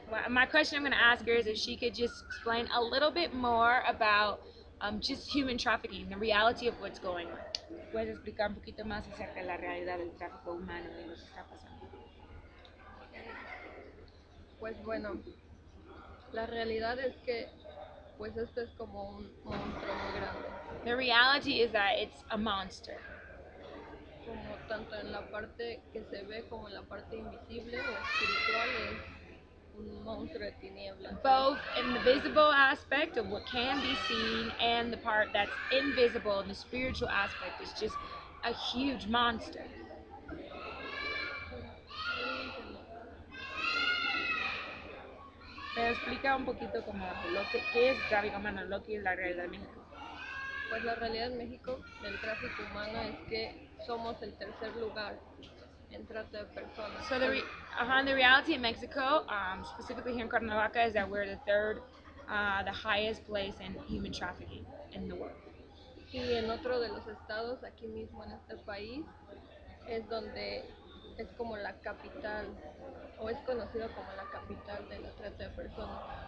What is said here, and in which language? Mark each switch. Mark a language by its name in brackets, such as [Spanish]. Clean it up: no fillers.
[English] My question I'm going to ask her is if she could just explain a little bit more about just human trafficking, the reality of what's going on. [Spanish] ¿Puedes explicar un poquito más acerca de la realidad del tráfico humano y lo que está pasando? Pues bueno, la realidad es que pues esto es como un monstruo muy grande. [English] The reality is that it's a monster. [Spanish] Como tanto en la parte que se ve como en la parte invisible o espiritual es un monstruo de tinieblas. [English] Both in the visible aspect of what can be seen and the part that's invisible in the spiritual aspect is just a huge monster. [Spanish] Pero explica un poquito como qué es tráfico humano, lo que es la realidad de México. Pues la realidad en México del tráfico humano es que somos el tercer lugar en trata de personas. [English] So the reality in Mexico, specifically here in Cuernavaca, is that we're the third, the highest place in human trafficking in the world. [Spanish] Y en otro de los estados, aquí mismo en este país, es donde es como la capital, o es conocido como la capital de la trata de personas.